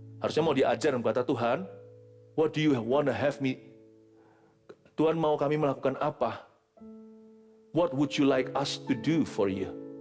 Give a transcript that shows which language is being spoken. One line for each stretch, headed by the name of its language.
Indonesian: Harusnya mau diajar dan berkata, Tuhan,
English: what do you want to have me?
Indonesian: Tuhan mau kami melakukan apa?
English: What would you like us to do for you?